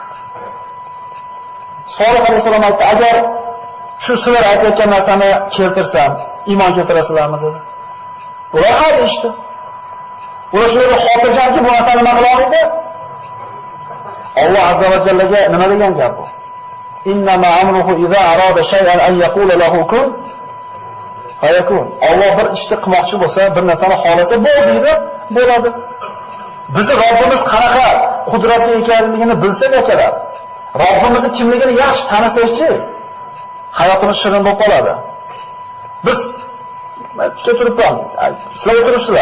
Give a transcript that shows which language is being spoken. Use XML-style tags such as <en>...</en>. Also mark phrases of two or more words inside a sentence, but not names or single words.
<uz>Solih alayhisalom aytdi, agar shu sizlar aytayotgan narsani keltirsam, iymon keltirasizlarmi dedi. Ular ha deyishdi. Ular shunday xotirjamki bu narsani nima qila olmaydi? Alloh</uz> <ar>عز وجل</ar> <uz>nima degan gap bu?</uz> <ar>إنما أمره إذا أراد شيئا أن يقول له كن فيكون.</ar> <uz>Alloh bir ishni qilmoqchi bo'lsa, bir narsani xolasa bo'ldi, bo'ladi. Bizi Robbimiz qanaqa qudratli ekanligini bilsak akalar, Robbimizni kimligini yaxshi tanisakchi, hayotimiz shirin bo'lib qoladi. Biz tikka turibman, sizlar o'tiribsizlar.</uz>